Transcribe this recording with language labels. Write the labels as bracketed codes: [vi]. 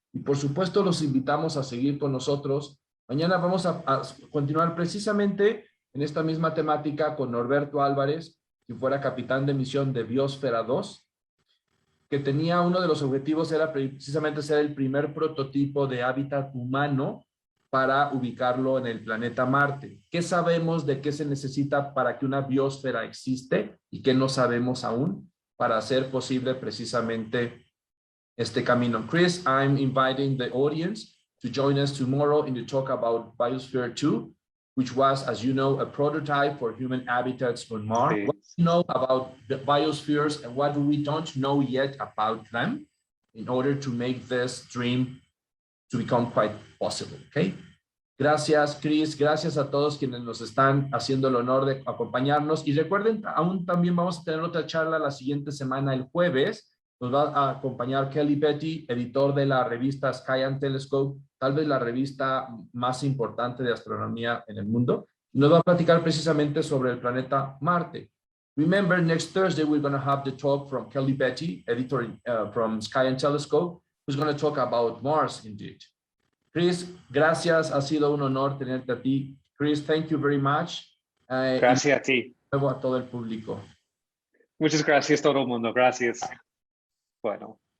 [es] Y por supuesto los invitamos a seguir con nosotros. Mañana vamos a continuar precisamente en esta misma temática con Norberto Álvarez, quien fuera capitán de misión de Biosfera 2, que tenía uno de los objetivos era precisamente ser el primer prototipo de hábitat humano para ubicarlo en el planeta Marte. ¿Qué sabemos de qué se necesita para que una biosfera existe y qué no sabemos aún para hacer posible precisamente este camino? [en] Chris, I'm inviting the audience to join us tomorrow in the talk about Biosphere 2, which was, as you know, a prototype for human habitats on Mars. [es] Sí. [en] What do you know about the biospheres and what we don't know yet about them in order to make this dream to become quite possible, okay? [es] Gracias, Chris. Gracias a todos quienes nos están haciendo el honor de acompañarnos. Y recuerden, aún también vamos a tener otra charla la siguiente semana, el jueves. Nos va a acompañar Kelly Petty, editor de la revista Sky and Telescope, tal vez la revista más importante de astronomía en el mundo. Nos va a platicar precisamente sobre el planeta Marte. [en] Remember, next Thursday, we're going to have the talk from Kelly Petty, editor from Sky and Telescope, who's going to talk about Mars indeed. [es] Chris, gracias. Ha sido un honor tenerte a ti. Chris, [en] thank you very much. [es] Gracias a ti. Luego a todo el público. Muchas gracias todo el mundo. Gracias. Bueno.